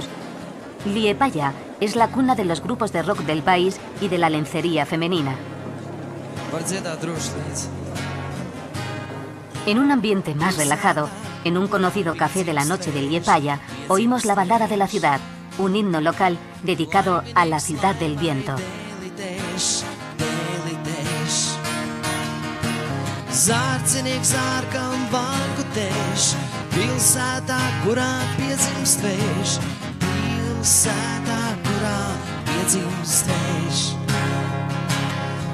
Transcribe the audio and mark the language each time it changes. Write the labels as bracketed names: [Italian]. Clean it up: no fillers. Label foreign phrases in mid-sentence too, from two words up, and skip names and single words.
[Spanish] Liepāja es la cuna de los grupos de rock del país y de la lencería femenina. En un ambiente más relajado, en un conocido café de la noche de Liepāja, oímos la balada de la ciudad, un himno local dedicado a la ciudad del viento. [Latvian] Pilsētā, kurā piedzimst vējš, pilsētā, kurā piedzimst vējš.